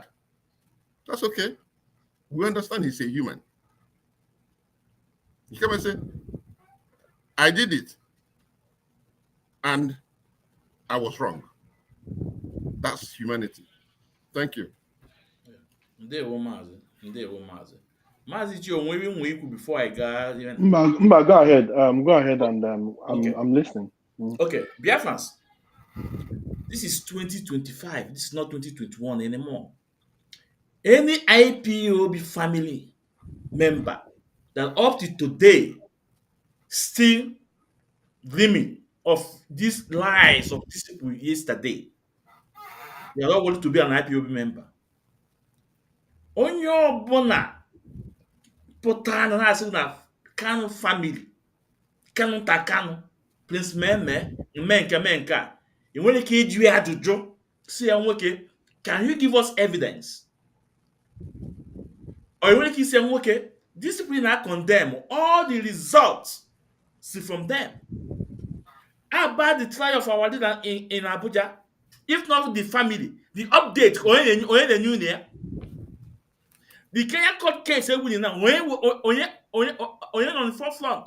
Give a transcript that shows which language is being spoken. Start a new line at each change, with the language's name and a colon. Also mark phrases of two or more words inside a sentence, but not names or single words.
English: That's okay. We understand he's a human. He came and said, I did it. And I was wrong. That's humanity. Thank you.
Igbo: Ndewo Mazi. Ndewo Mazi. Mazi Chi, onwe nwe ikwu
English: before I go even. Mba, go ahead. Go ahead, and Okay. I'm listening. Okay, Biafrans. This is 2025. This is not 2021 anymore. Any IPOB family member that up to today still dreaming of these lies of these people yesterday, they are not going to be an IPOB member.
Igbo: Onye ọbụla pụtara na asị na Kanu family, Kanu ta Kanu, Prince Meme, mee nke a, ị nwere ike ịjụ ya ajụjụ si ya nwoke,
English: can you give us evidence?
Igbo: Or ị nwere ike isi ya nwoke, discipline na
English: condemn all the results see from them. How about the trial of our leader in Abuja? If not the family, the update, onye new there. The Kenya court case, now, onye on the forefront.